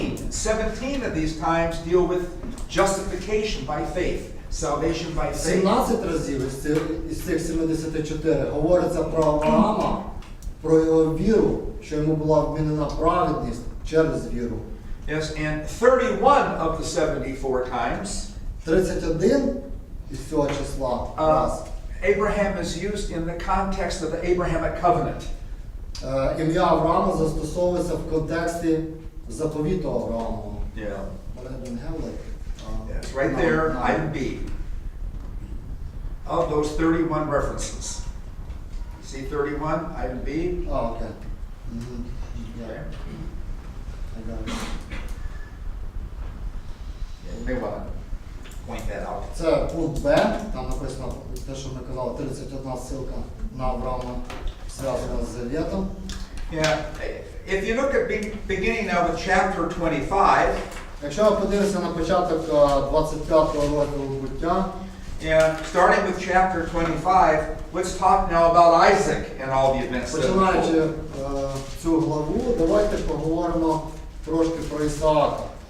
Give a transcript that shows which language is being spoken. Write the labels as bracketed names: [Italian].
[English] 17 of these times deal with justification by faith, salvation by faith. [Ukrainian] 17 разів із цих 74 говориться про Авраама, про його віру, що йому була вмінена праведність через віру. [English] Yes, and 31 of the 74 times [Ukrainian] 31 із цього числа раз. [English] Abraham is used in the context of the Abrahamic covenant. [Ukrainian] Ім'я Авраама застосовується в контексті заповіту Авраамова. [English] Yeah. But I don't have like, Yes, right there, item B. Of those 31 references. See 31, item B? Okay. Okay. Yeah, I got it. Yeah, you may want to point that out. [Ukrainian] Це пункт Б, там написано те, що ми казали, 31 ссылка на Авраама, зв'язана з Завітом. [English] Yeah, if you look at beginning now with chapter 25, [Ukrainian] Якщо ви подивитися на початок 25-го розділу буття, [English] yeah, starting with chapter 25, let's talk now about Isaac and all the events that [Ukrainian] починаючи [English] unfold. [Ukrainian] цю главу, давайте поговоримо трошки про Ісаака.